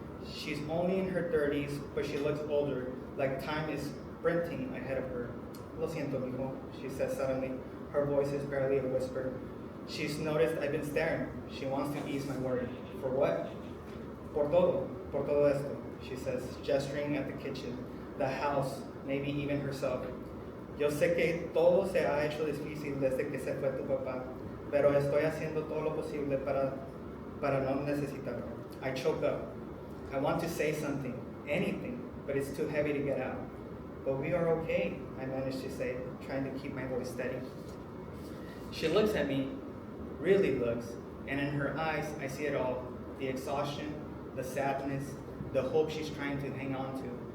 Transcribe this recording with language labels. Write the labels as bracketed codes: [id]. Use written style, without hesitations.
[en] She's only in her 30s, but she looks older, like time is sprinting ahead of her. [es] Lo siento, mijo, [en] she says suddenly. Her voice is barely a whisper. She's noticed I've been staring. She wants to ease my worry. For what? [es] Por todo esto, [en] she says, gesturing at the kitchen, the house, maybe even herself. [es] Yo sé que todo se ha hecho difícil desde que se fue tu papá, pero estoy haciendo todo lo posible para no necesitarlo. [en] I choke up. I want to say something, anything, but it's too heavy to get out. But we are okay, I manage to say, trying to keep my voice steady. She looks at me, really looks, and in her eyes I see it all, the exhaustion, the sadness, the hope she's trying to hang on to.